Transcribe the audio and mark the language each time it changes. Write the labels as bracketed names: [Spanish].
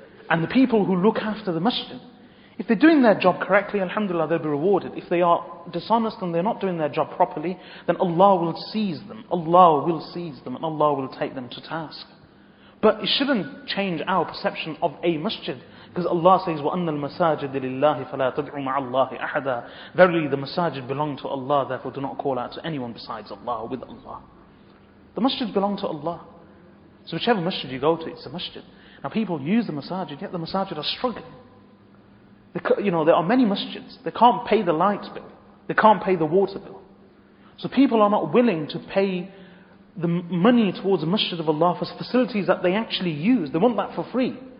[English] And the people who look after the masjid, if they're doing their job correctly, alhamdulillah, they'll be rewarded. If they are dishonest and they're not doing their job properly, then Allah will seize them. Allah will seize them and Allah will take them to task. But it shouldn't change our perception of a masjid Because Allah says, [Arabic] وَأَنَّ الْمَسَاجِدِ لِلَّهِ فَلَا تَدْعُوا مَعَ اللَّهِ أَحَدًا. [English] Verily the masajid belong to Allah, therefore do not call out to anyone besides Allah or with Allah. The masjid belong to Allah. So whichever masjid you go to, it's a masjid. Now people use the masajid, yet the masajid are struggling. There are many masjids. They can't pay the light bill. They can't pay the water bill. So people are not willing to pay the money towards the masjid of Allah for facilities that they actually use. They want that for free.